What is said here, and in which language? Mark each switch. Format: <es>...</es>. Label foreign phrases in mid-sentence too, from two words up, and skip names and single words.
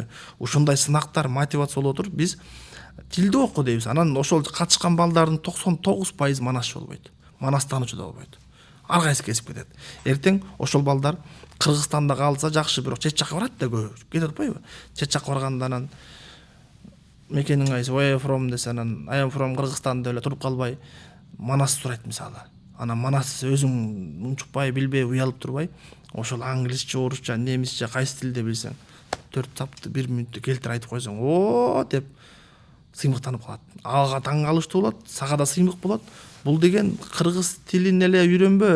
<ky>Ушундай сынактар мотивация болуп отуруп, биз тилди оку дейбиз. Анан ошол катышкан балдардын 99% манасчы болбойт. Манас таануучу да болбойт. Ар кайсы кесип кетет. Эртең ошол балдар Кыргызстанда калса жакшы, бирок чет жакка барат да көбү. Кетип атпайбы? Чет жакка барганда анан мекениң кайсы,</ky> <en>where you from</en> <ky>десе, анан</ky> <en>I am from</en> <ky>Кыргызстан деп эле туруп калбай Манас сурайт мисалы. Анан Манас өзүң унчукпай, билбей, уялып турбай, ошол англисче, орусча, немисче кайсы тилде билсең, 4 сапты 1 мүнөттө келтирип айтып койсоң, о деп сыймыктанып калат. Ага таң калыштуу болот, сага да сыймык болот. Бул деген кыргыз тилин эле үйрөнбө.</ky>